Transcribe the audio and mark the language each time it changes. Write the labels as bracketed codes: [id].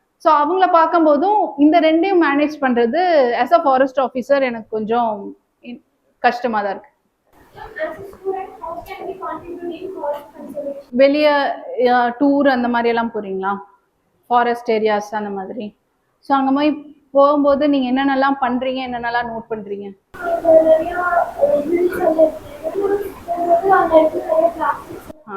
[ta] So அவங்கள பார்க்கும்போதும் இந்த ரெண்டையும் மேனேஜ் பண்ணுறது [en] as a forest officer [ta] எனக்கு கொஞ்சம் கஷ்டமாக தான் இருக்கு. [en] As a student, how can we contribute in forest conservation? [ta] வெளியே டூர் அந்த மாதிரி எல்லாம் போறீங்களா, ஃபாரஸ்ட் ஏரியாஸ் அந்த மாதிரி? ஸோ அங்கே போய் போகும்போது நீங்கள் என்னென்னலாம் பண்ணுறீங்க, என்னென்னலாம் நோட் பண்ணுறீங்க? நிறையா hills எல்லாம் இருக்கு. அந்த இடத்துல நிறைய பிளாஸ்டிக்ஸ்.